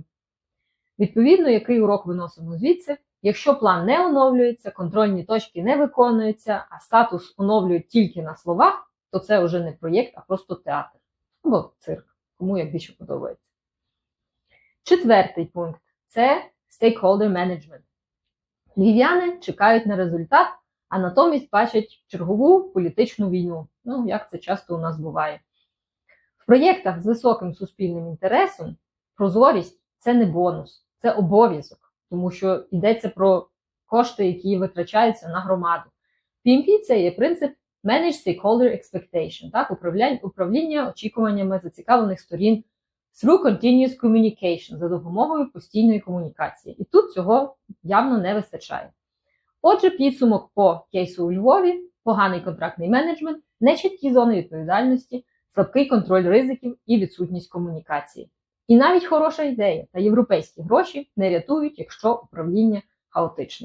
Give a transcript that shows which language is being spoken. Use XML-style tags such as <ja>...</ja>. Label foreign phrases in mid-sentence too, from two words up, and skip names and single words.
<uk>Відповідно, який урок виносимо звідси? Якщо план не оновлюється, контрольні точки не виконуються, а статус оновлюють тільки на словах, то це вже не проєкт, а просто театр. Або цирк, кому як більше подобається. Четвертий пункт – це</uk> <en>stakeholder management.</en> <uk>Львів'яни чекають на результат, а натомість бачать чергову політичну війну. Ну, як це часто у нас буває. В проєктах з високим суспільним інтересом прозорість – це не бонус, це обов'язок, тому що йдеться про кошти, які витрачаються на громаду. PMP – це є принцип</uk> <en>Manage Stakeholder Expectation,</en> <uk>так, управління очікуваннями зацікавлених сторін</uk> <en>through continuous communication,</en> <uk>за допомогою постійної комунікації. І тут цього явно не вистачає. Отже, підсумок по кейсу у Львові – поганий контрактний менеджмент, нечіткі зони відповідальності, слабкий контроль ризиків і відсутність комунікації. І навіть хороша ідея та європейські гроші не рятують, якщо управління хаотичне.</uk>